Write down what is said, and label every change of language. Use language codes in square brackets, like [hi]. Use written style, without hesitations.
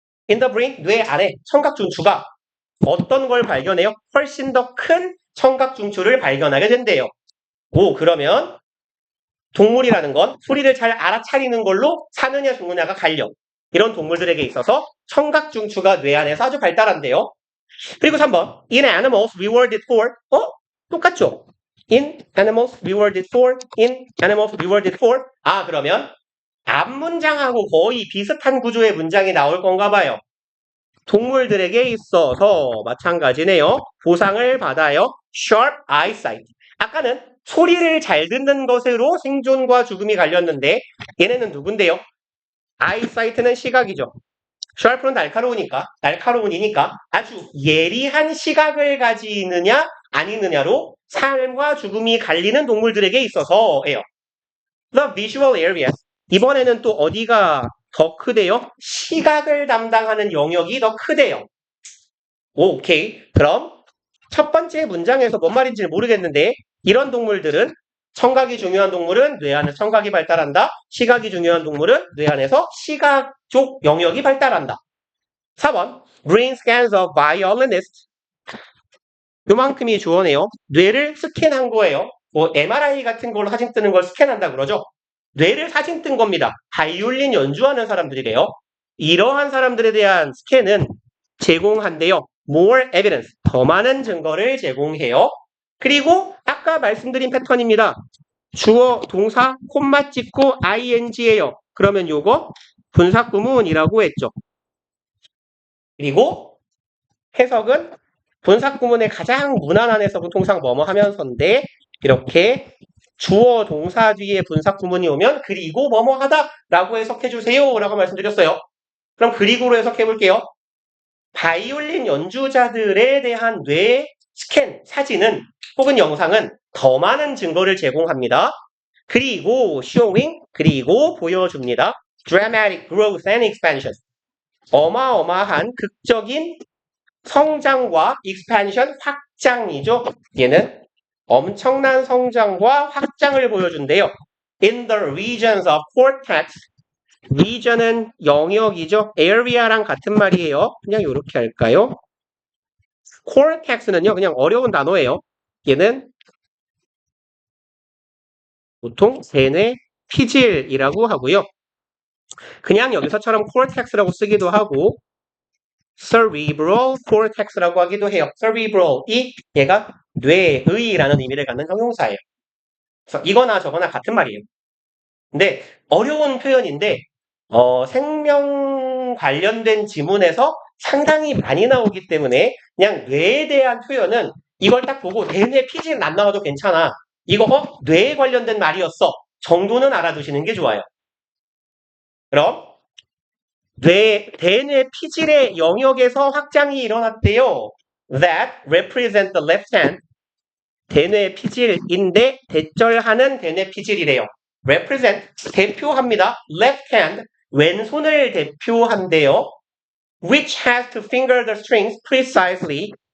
[en] In the brain, [ko] 뇌 안에 청각 중추가 어떤 걸 발견해요? 훨씬 더 큰 청각 중추를 발견하게 된대요. 오, 그러면 동물이라는 건 소리를 잘 알아차리는 걸로 사느냐 죽느냐가 갈려. 이런 동물들에게 있어서 청각 중추가 뇌 안에서 아주 발달한대요. 그리고 3번. [en] In animals rewarded for. [ko] 똑같죠? [en] In animals rewarded for. In animals rewarded for. [ko] 아, 그러면 앞 문장하고 거의 비슷한 구조의 문장이 나올 건가 봐요. 동물들에게 있어서 마찬가지네요. 보상을 받아요. [en] Sharp eyesight. [ko] 아까는 소리를 잘 듣는 것으로 생존과 죽음이 갈렸는데 얘네는 누군데요? eyesight는 시각이죠. sharp는 날카로우니까 아주 예리한 시각을 가지느냐 아니느냐로 삶과 죽음이 갈리는 동물들에게 있어서예요. [en] The visual areas. [ko] 이번에는 또 어디가 더 크대요? 시각을 담당하는 영역이 더 크대요. 오케이. 그럼 첫 번째 문장에서 뭔 말인지 모르겠는데 이런 동물들은 청각이 중요한 동물은 뇌 안에서 청각이 발달한다. 시각이 중요한 동물은 뇌 안에서 시각 쪽 영역이 발달한다. 4번. [en] Brain scans of violinist. [ko] 요만큼이 주어네요. 뇌를 스캔한 거예요. 뭐 MRI 같은 걸로 사진 뜨는 걸 스캔한다 그러죠. 뇌를 사진 뜬 겁니다. 바이올린 연주하는 사람들이래요. 이러한 사람들에 대한 스캔은 제공한대요. [en] More evidence. [ko] 더 많은 증거를 제공해요. 그리고 아까 말씀드린 패턴입니다. 주어, 동사, 콤마 찍고 ing예요. 그러면 요거 분사구문이라고 했죠. 그리고 해석은 분사구문의 가장 무난한 해석은 통상 뭐뭐 하면서인데 이렇게 주어 동사 뒤에 분사구문이 오면 그리고 뭐뭐 하다 라고 해석해 주세요 라고 말씀드렸어요. 그럼 그리고로 해석해 볼게요. 바이올린 연주자들에 대한 뇌 스캔 사진은 혹은 영상은 더 많은 증거를 제공합니다. 그리고 showing 그리고 보여줍니다. [en] dramatic growth and expansion. [ko] 어마어마한 극적인 성장과 expansion 확장이죠. 얘는 엄청난 성장과 확장을 보여준대요. [en] In the regions of cortex. [ko] region은 영역이죠. area랑 같은 말이에요. 그냥 이렇게 할까요? cortex는요. 그냥 어려운 단어예요. 얘는 보통 대뇌 피질이라고 하고요. 그냥 여기서처럼 cortex라고 쓰기도 하고 cerebral cortex라고 하기도 해요. cerebral이 얘가 뇌의라는 의미를 갖는 형용사예요. 그래서 이거나 저거나 같은 말이에요. 근데 어려운 표현인데 생명 관련된 지문에서 상당히 많이 나오기 때문에 그냥 뇌에 대한 표현은 이걸 딱 보고 대뇌 피질은 안 나와도 괜찮아. 이거 뇌에 관련된 말이었어. 정도는 알아두시는 게 좋아요. 그럼 대뇌 피질의 영역에서 확장이 일어났대요. [en] That represent the left hand. [ko] 대뇌 피질인데 대절하는 대뇌 피질이래요. represent 대표합니다. left hand 왼손을 대표한대요. [en] which has to finger the strings precisely.